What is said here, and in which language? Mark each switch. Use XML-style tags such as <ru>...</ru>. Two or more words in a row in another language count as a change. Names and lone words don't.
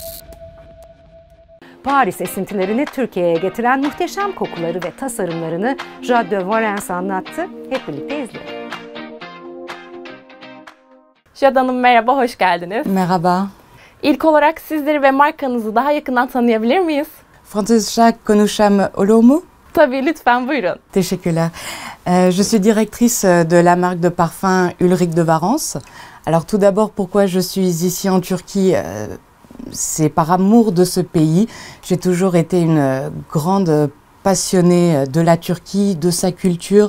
<tr>Paris esintilerini Türkiye'ye getiren muhteşem kokuları ve tasarımlarını Jade de Warens anlattı. Hep birlikte izleyelim. Jade Hanım merhaba, hoş geldiniz. Merhaba. İlk olarak sizleri ve markanızı daha yakından tanıyabilir miyiz? Francesca konuşam olur mu? Tabii, lütfen buyurun. Teşekkürler.</tr> <fr>Je suis directrice de la marque de parfum Ulrich de Warens. Alors tout d'abord, pourquoi je suis ici en Turquie? C'est par amour de ce pays. J'ai toujours été une grande passionnée de la Turquie, de sa culture.</fr>